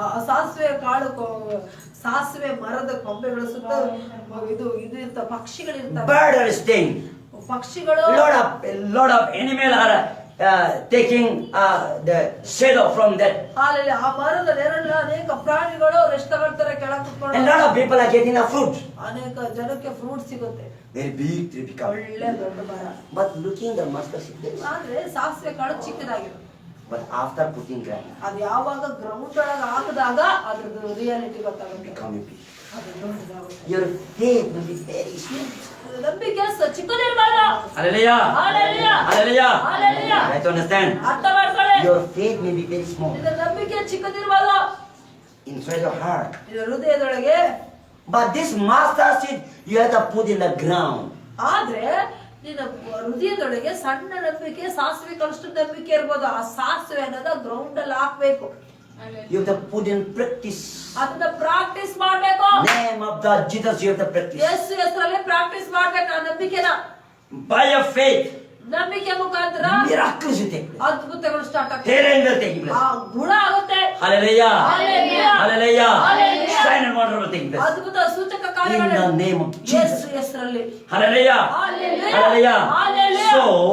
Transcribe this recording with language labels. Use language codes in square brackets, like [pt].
[kn] ಸಾಸಿವೆ ಕಾಳು ಸಾಸಿವೆ ಮರದ ಕೊಂಬೆಗಳು ಸುತ್ತ ಇದು ಇರ್ತ ಪಕ್ಷಿಗಳಿರ್ತಾವೆ. [en] Bird are staying. [kn] ಪಕ್ಷಿಗಳು [en] lot of animal are taking the shadow from that. [kn] ಅಲ್ಲಿ ಆ ಮರದ ನೆರಳು ಅನೇಕ ಪ್ರಾಣಿಗಳು ರೆಸ್ಟ್ ತಗೊಳ್ತಾರೆ, ಕೆಳಗೆ ಕುತ್ಕೊಂಡು. [en] And lot of people are getting a fruit. [kn] ಅನೇಕ ಜನಕ್ಕೆ ಫ್ರೂಟ್ ಸಿಗುತ್ತೆ. [en] Very big tree become. [kn] ಒಳ್ಳೆ ದೊಡ್ಡ ಮರ. [en] But looking the mustard seed. [kn] ಆದ್ರೆ ಸಾಸಿವೆ ಕಾಳು ಚಿಕ್ಕದಾಗಿರುತ್ತೆ. [en] But after putting ground, [kn] ಅದು ಯಾವಾಗ ಗ್ರೌಂಡ್ ಒಳಗೆ ಹಾಕಿದಾಗ ಅದ್ರದ್ದು ರಿಯಾಲಿಟಿ ಗೊತ್ತಾಗುತ್ತೆ. [en] becoming big. [kn] ಅದು ದೊಡ್ಡದಾಗುತ್ತೆ. [en] Your faith will be very small. [kn] ನಂಬಿಕೆ ಚಿಕ್ಕದಿರ್ಬಾರ್ದು. [en] Hallelujah. Hallelujah. Hallelujah. Hallelujah. Try to understand. [kn] ಅರ್ಥ ಮಾಡ್ಕೊಳ್ಳಿ. [en] Your faith may be very small [kn] ನಿನ್ನ ನಂಬಿಕೆ ಚಿಕ್ಕದಿರ್ಬಾರ್ದು. [en] inside your heart. [kn] ನಿನ್ನ ಹೃದಯದೊಳಗೆ. [en] But this mustard seed you have to put in the ground. [kn] ಆದ್ರೆ ನಿನ್ನ ಹೃದಯದೊಳಗೆ ಸಣ್ಣ ನಂಬಿಕೆ, ಸಾಸಿವೆ ಕಳಷ್ಟು ನಂಬಿಕೆ ಇರ್ಬೋದು. ಆ ಸಾಸಿವೆ ಅನ್ನೋದ ಗ್ರೌಂಡ್ ಅಲ್ಲಿ ಹಾಕ್ಬೇಕು. [en] You have to put in practice. [kn] ಅದನ್ನ ಪ್ರಾಕ್ಟೀಸ್ ಮಾಡ್ಬೇಕು. [en] Name of the Jesus you have to practice. [kn] ಯೇಸು ಹೆಸರಲ್ಲಿ ಪ್ರಾಕ್ಟೀಸ್ ಮಾಡ್ಬೇಕು ಆ ನಂಬಿಕೆನ. [en] By your faith. [kn] ನಂಬಿಕೆ ಮುಖಾಂತರ [en] Miracles will take place. [kn] ಅದ್ಭುತಗಳು start ಆಗ್ತವೆ. [en] Healing will take place. [kn] ಆ ಗುಣ ಆಗುತ್ತೆ. [en] Hallelujah. Hallelujah. Hallelujah. Hallelujah. Sign and wonder will take place. [kn] ಅದ್ಭುತ ಸೂಚಕ [en] In [kn] ಕಾರ್ಯಗಳು [en] the name of Jesus. [kn] ಯೇಸು ಹೆಸರಲ್ಲಿ. [en] Hallelujah. Hallelujah. Hallelujah. Hallelujah. So,